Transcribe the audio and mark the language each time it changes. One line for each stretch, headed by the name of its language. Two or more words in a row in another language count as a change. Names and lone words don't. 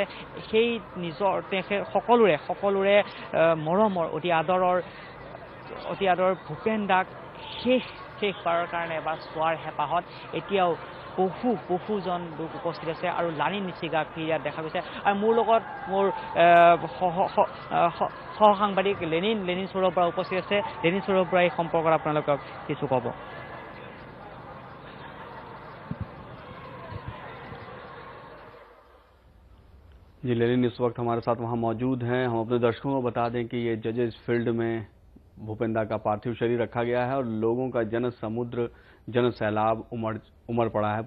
Assamese: সেই নিজৰ তেখেত সকলোৰে মৰমৰ অতি আদৰৰ ভূপেন দাক শেষবাৰৰ কাৰণে এবাৰ চোৱাৰ হেঁপাহত এতিয়াও বহুজন লোক উপস্থিত আছে আৰু লানি নিচিগা ক্ৰীড়াত দেখা গৈছে। আৰু মোৰ লগত মোৰ সহসাংবাদিক লেনিন সৌৰভ বৰা উপস্থিত আছে। লেনিন সৌৰভ বৰা এই সম্পৰ্কত আপোনালোকক কিছু ক'ব।
Hindi: जी लेनिन इस वक्त हमारे साथ वहां मौजूद हैं। हम अपने दर्शकों को बता दें कि ये जजेस फील्ड में भूपेन दा का पार्थिव शरीर रखा गया है और लोगों का जन समुद्र जन सैलाब उमड़ पड़ा है।